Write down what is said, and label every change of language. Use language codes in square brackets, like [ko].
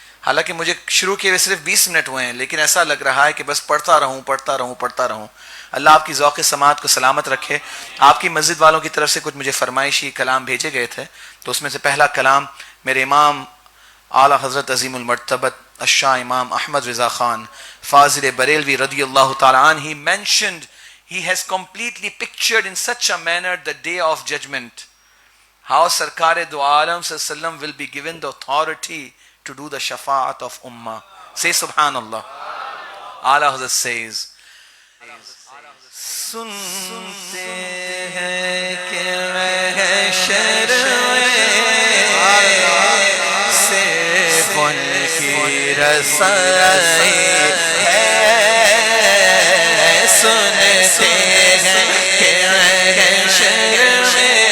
[ur] حالانکہ مجھے شروع کیے ہوئے صرف 20 منٹ ہوئے ہیں، لیکن ایسا لگ رہا ہے کہ بس پڑھتا رہوں پڑھتا رہوں پڑھتا رہوں. اللہ آپ کی ذوق سماعت کو سلامت رکھے. آپ کی مسجد والوں کی طرف سے کچھ مجھے فرمائشی کلام بھیجے گئے تھے، تو اس میں سے پہلا کلام میرے امام اعلیٰ حضرت عظیم المرتبت الشاہ امام احمد رضا خان فاضل بریلوی رضی اللہ تعالیٰ عنہ. [en] He mentioned, he has completely pictured in such a manner the day of judgment, how Sarkar do Alam sallam will be given the authority to do the shafa'at of ummah. Say subhanallah. [ur] A'la Hazrat says, سنتے ہیں کہ محشر سے ان کی رسائی ہے، سنتے ہیں کہ محشر سے